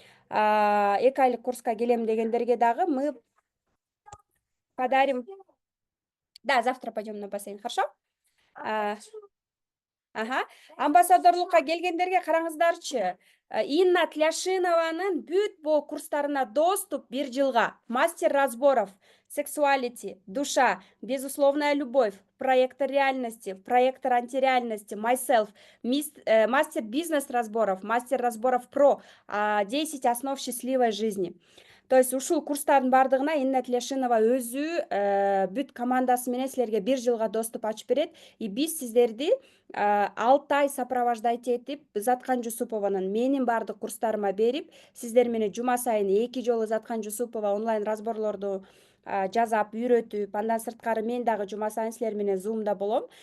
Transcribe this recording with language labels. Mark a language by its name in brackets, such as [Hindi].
[Kyrgyz] 2 айлык курска келем дегендерге дагы [Russian] мы подарим. Да, завтра пойдем на бассейн, хорошо? [Kyrgyz] Амбассадорлукка келгендерге караңыздарчы. Инна Тляшинованын бүт бул курстарына доступ 1 жылга. [Russian] Мастер разборов, сексуалити, душа, безусловная любовь, проектор реальности, проектор антиреальности, [English] myself, [Russian] мастер бизнес разборов, мастер разборов про 10 основ счастливой жизни. [Kyrgyz] То есть ушул курстардын бардыгына Инна Тляшинова өзү бүт командасы менен силерге 1 жылга доступ ачып берет. И биз сиздерди 6 ай [Russian] сопровождать [Kyrgyz] этип Заткан Жусупованын менин бардык курстарыма берип, сиздер менен жума сайын 2 жолу Заткан Жусупова онлайн разборлорду жазап, үйрөтүп, андан сырткары мен дагы жума сайын силер менен Zoom'да болом.